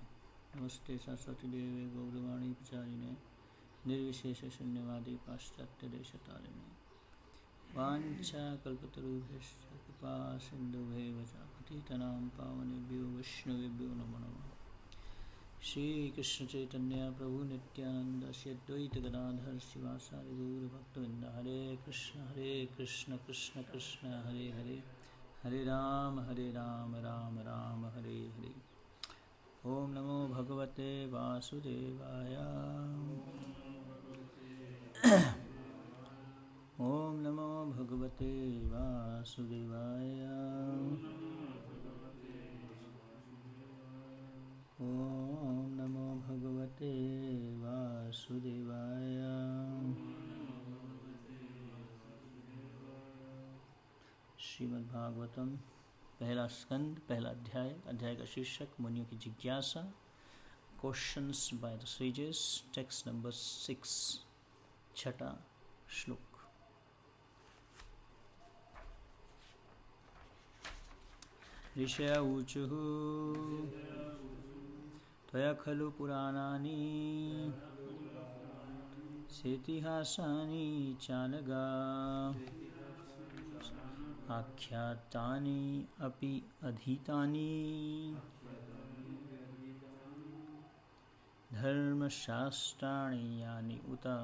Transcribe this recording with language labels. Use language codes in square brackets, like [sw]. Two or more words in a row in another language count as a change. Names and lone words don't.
[sa] नमस्ते सरस्वतीदेवे गौरवाणी प्रचारिणे निर्विशेषशून्यवादी पाश्चात्यदेशतारिणे। वाञ्छाकल्पतरुभ्यश्च कृपा सिन्धुभ्यैव च पतितनां पावनेभ्यो वैष्णवेभ्यो नमो नमः। श्रीकृष्णचैतन्य प्रभु नित्यानन्द श्री अद्वैत गदाधर शिवासादि गौरभक्तवृन्द। हरे कृष्ण कृष्ण कृष्ण हरे हरे, हरे राम राम राम हरे हरे। ओम नमो भगवते वासुदेवाय। ओम नमो भगवते वासुदेवाय। ओम नमो भगवते वासुदेवाय। [hi] श्रीमद्भागवतम पहला स्कंद पहला अध्याय। अध्याय का शीर्षक मुनियों की जिज्ञासा। [en] Questions by the sages. Text number 6, [hi] छठा श्लोक। [sa] ऋषय ऊचुः त्वया खलु पुराणानि सेतिहासानि चानगा आख्यातानि अपि अधीतानि धर्मशास्त्राणि यानि उत।